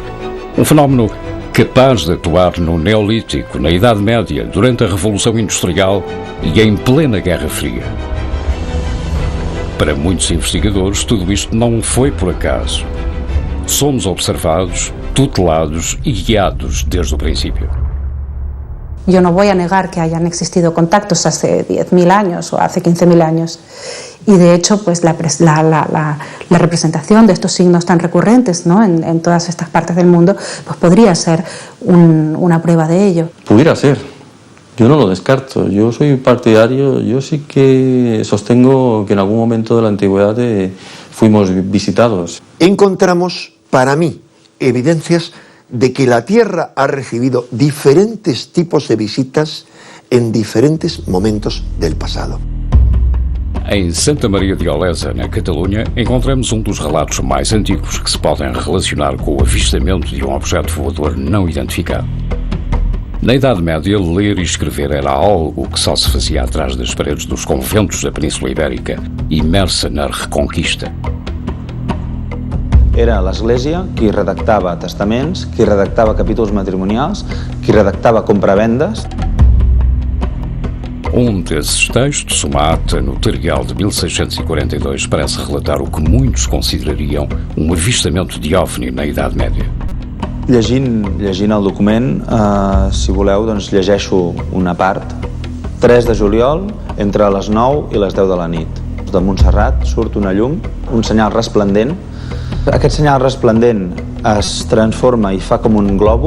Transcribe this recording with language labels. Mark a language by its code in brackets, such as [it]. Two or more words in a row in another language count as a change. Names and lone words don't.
[pt] Um fenómeno capaz de atuar no Neolítico, na Idade Média, durante a Revolução Industrial e em plena Guerra Fria. Para muitos investigadores, tudo isto não foi por acaso. Somos observados, tutelados e guiados desde o princípio. [es] Yo no voy a negar que hayan existido contactos hace 10.000 años o hace 15.000 años. Y de hecho, pues la representación de estos signos tan recurrentes, ¿no?, en todas estas partes del mundo, pues podría ser una prueba de ello. Pudiera ser. Yo no lo descarto. Yo soy partidario, yo sí que sostengo que en algún momento de la antigüedad fuimos visitados. Encontramos, para mí, evidencias de que la Tierra ha recibido diferentes tipos de visitas en diferentes momentos del pasado. [pt] Em Santa Maria de Olesa, na Catalunha, encontramos um dos relatos mais antigos que se podem relacionar com o avistamento de um objeto voador não identificado. Na Idade Média, ler e escrever era algo que só se fazia atrás das paredes dos conventos da Península Ibérica, imersa na Reconquista. [ca] era l'Església qui redactava testaments, qui redactava capítols matrimonials, qui redactava compravendes. [pt] Desses textos, uma ata notarial de 1642, parece relatar o que muitos considerariam um avistamento de OVNI na Idade Média. [ca] Llegint el document, si voleu, doncs llegeixo una part. 3 de juliol, entre les 9 i les 10 de la nit. De Montserrat surt una llum, un senyal resplendent. Aquest senyal resplendent es transforma i fa com un globo.